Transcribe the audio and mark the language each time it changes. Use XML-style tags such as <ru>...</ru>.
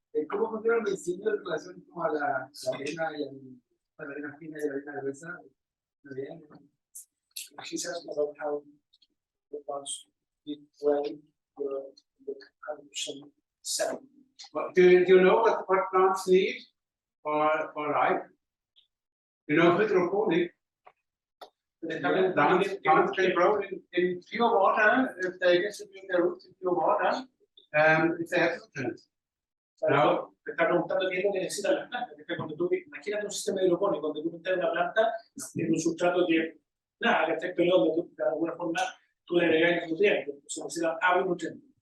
<es>¿Cómo funciona el diseño en relación a la arena y a la arena fina y la arena gruesa?</es> <en>He says about how the plants did well the condition set. Do you know what plants need for life? You know hydroponic. Plants can grow in pure water if they distribute their roots in pure water. If they have nutrients. No.</en> <es>Te está preguntando qué es lo que necesitan las plantas. Que cuando tú, imagínate un sistema hidropónico, cuando tú metes una planta en un sustrato que, nada, que esté pelado, tú, de alguna forma tú le agregas nutrientes. Se necesitan agua y nutrientes.</es>